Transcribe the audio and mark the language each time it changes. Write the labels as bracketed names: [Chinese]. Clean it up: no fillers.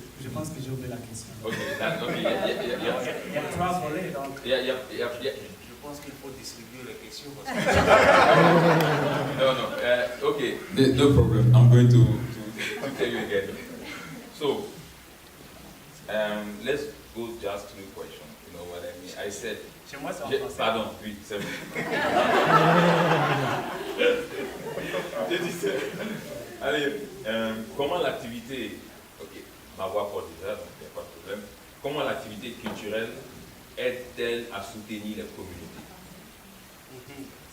[French] Je pense que j'ai oublié la question. Ok, Il y a trois volets, donc. Je pense qu'il faut distribuer les questions. Parce que... [English] No, okay, no problem. I'm going to tell you again. So, let's go just to the question. You know what I mean? I said. [French] Chez moi, c'est en français. Pardon, oui, c'est vrai. J'ai dit ça. Allez, comment l'activité. Ok, ma voix porte déjà, donc il n'y a pas de problème. Comment l'activité culturelle aide-t-elle à soutenir les communautés?